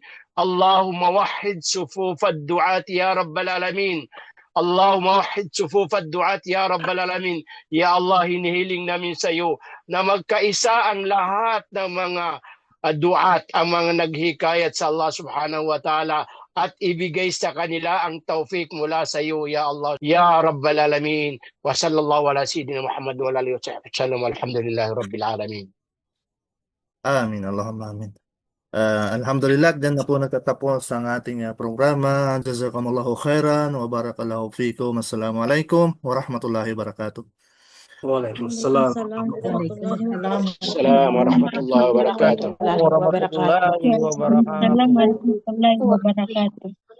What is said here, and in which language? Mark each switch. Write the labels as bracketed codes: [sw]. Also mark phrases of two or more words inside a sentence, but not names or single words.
[ar] اللهم وحد صفوف الدعاة يا رب العالمين. اللهم وحد صفوف الدعاة يا رب العالمين. Ya Allah, [tl] hinihiling namin sa iyo na magkaisa ang lahat ng mga duat, ang mga naghikayat sa Allah [ar] سبحانه وتعالى, [tl] at ibigay sa kanila ang tawfiq mula sa iyo [ar] يا الله يا رب العالمين. وصلى الله على سيدنا محمد وآله وصحبه وسلم. الحمد لله رب العالمين. آمين. اللهم آمين. Alhamdulillah, [tl] dyan na po nagtatapos ang ating programa. [ar] جزاكم الله خيرا وبارك الله فيكم. السلام عليكم ورحمة الله وبركاته. Waalaikumsalam. Waalaikumsalam ورحمة الله وبركاته. ورحمة الله وبركاته.